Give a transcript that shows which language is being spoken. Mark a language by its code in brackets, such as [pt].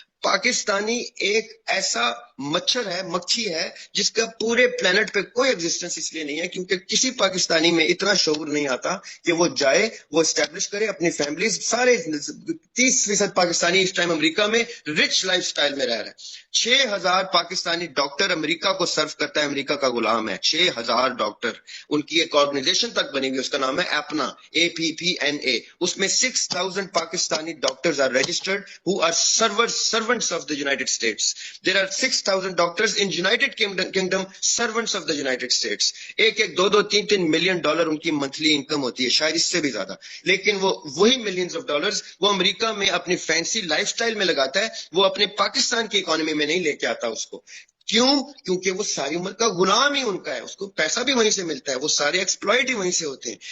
[ur] پاکستانی ایک ایسا مچھر ہے، مکھی ہے، جس کا پورے پلانٹ پہ کوئی ایگزسٹنس اس لیے نہیں ہے کیونکہ کسی پاکستانی میں اتنا شعور نہیں آتا کہ وہ جائے، وہ اسٹیبلش کرے اپنی فیملیز. سارے 30% پاکستانی اس ٹائم امریکہ میں رچ لائف سٹائل میں رہ رہا ہے. 6000 پاکستانی ڈاکٹر امریکہ کو سرو کرتا ہے، امریکہ کا غلام ہے. 6000 ڈاکٹر، ان کی ایک آرگنائزیشن تک بنی ہوئی، اس کا نام ہے ایپنا، APPNA. اس میں 6000 Pakistani doctors are registered [en] who are servants of the United States. There are 6000 doctors in United Kingdom, servants of the United States. [ur] ایک 2-3 ملین ڈالر ان کی منتھلی انکم ہوتی ہے، شاید اس سے بھی زیادہ. لیکن وہ وہی ملینز آف ڈالرز وہ امریکہ میں اپنی فینسی لائف سٹائل میں لگاتا ہے، وہ اپنے پاکستان کی اکانومی میں نہیں لے کے آتا اس کو. کیوں؟ کیونکہ وہ ساری عمر کا غلام ہی ان کا ہے، اس کو پیسہ بھی وہیں سے ملتا ہے، وہ سارے ایکسپلائٹ ہی وہیں سے ہوتے ہیں.